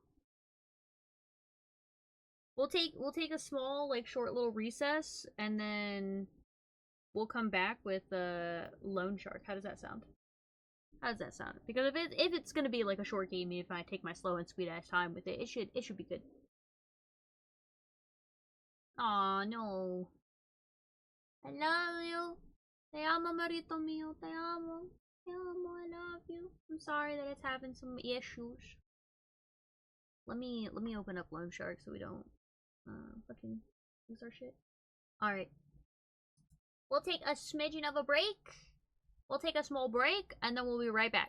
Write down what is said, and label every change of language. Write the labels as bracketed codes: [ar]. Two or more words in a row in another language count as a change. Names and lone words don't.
[en] We'll take a small, like, short little recess, and then we'll come back with Loan Shark. How does that sound? How does that sound? Because if it's gonna be like a short game, if I take my slow and sweet ass time with it, it should be good. Aw, no. I love you. [es] Te amo, marito mío. Te amo. Te amo. [en] I love you. I'm sorry that it's having some issues. Let me open up Loan Shark so we don't fucking lose our shit. All right. We'll take a smidgen of a break. We'll take a small break and then we'll be right back.